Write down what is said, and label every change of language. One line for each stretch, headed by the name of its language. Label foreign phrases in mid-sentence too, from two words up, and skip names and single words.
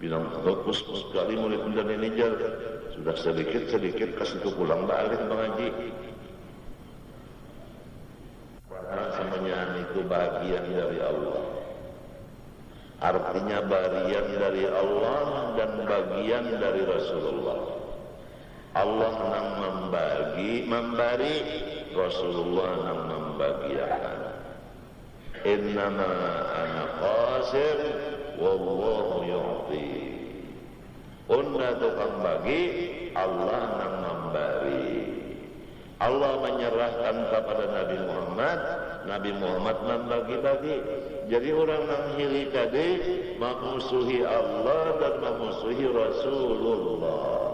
Indonesian: Bilang bagus sekali murid dan ini sudah sedikit kasih itu pulang balik mengaji. Semuanya itu bagian dari Allah. Artinya bagian dari Allah dan bagian dari Rasulullah.
Banjar: Allah nang memberi, Rasulullah nang membagiakan.
Arabic: إنما أنا قاسم والله يعطي.
Banjar: Unda tukang bagi, Allah nang memberi.
Indonesian: Allah menyerahkan kepada Nabi Muhammad, Nabi Muhammad membagi-bagi. Jadi orang yang hiri tadi memusuhi Allah dan memusuhi Rasulullah.